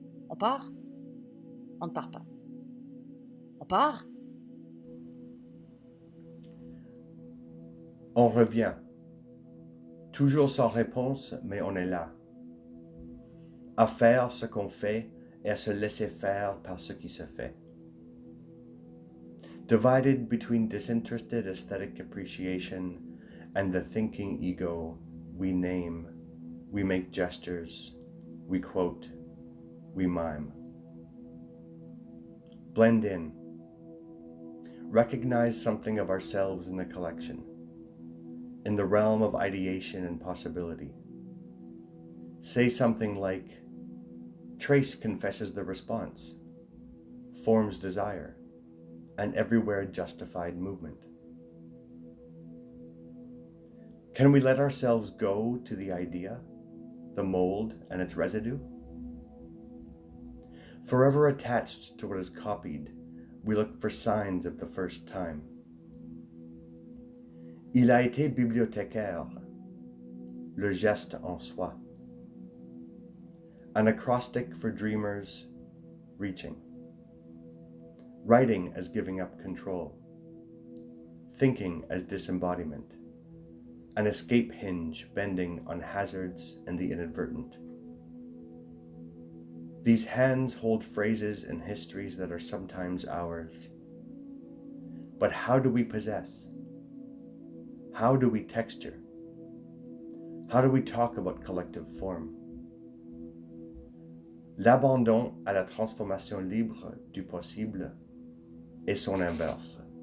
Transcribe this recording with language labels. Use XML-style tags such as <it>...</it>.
<fr>On part? On ne part pas. On part? On revient. Toujours sans réponse, mais on est là. À faire ce qu'on fait et à se laisser faire par ce qui se fait.</fr> <en>Divided between disinterested aesthetic appreciation and the thinking ego, we name, we make gestures, we quote, we mime. Blend in. Recognize something of ourselves in the collection, in the realm of ideation and possibility. Say something like, Trace confesses the response, forms desire, and everywhere justified movement. Can we let ourselves go to the idea, the mold and its residue? Forever attached to what is copied, we look for signs of the first time.</en> <fr>Il a été bibliothécaire, le geste en soi.</fr> <en>An acrostic for dreamers, reaching. Writing as giving up control. Thinking as disembodiment. An escape hinge bending on hazards and the inadvertent. These hands hold phrases and histories that are sometimes ours. But how do we possess? How do we texture? How do we talk about collective form?</en> <fr>L'abandon à la transformation libre du possible est son inverse.</fr>